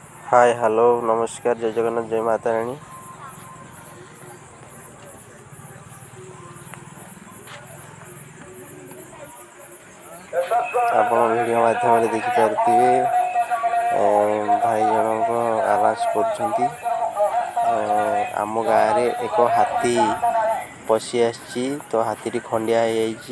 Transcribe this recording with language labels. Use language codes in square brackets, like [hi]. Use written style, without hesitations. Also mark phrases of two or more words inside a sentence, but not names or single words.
[hi] हाय हेलो नमस्कार जय जगन्नाथ जय माता राणी। [or] ଆପଣ ଭିଡ଼ିଓ ମାଧ୍ୟମରେ ଦେଖିପାରୁଥିବେ ଭାଇ ଜଣଙ୍କ ଆବାଜ କରୁଛନ୍ତି। ଆମ ଗାଁରେ ଏକ ହାତୀ ପଶି ଆସିଛି ତ ହାତୀଟି ଖଣ୍ଡିଆ ହେଇଯାଇଛି।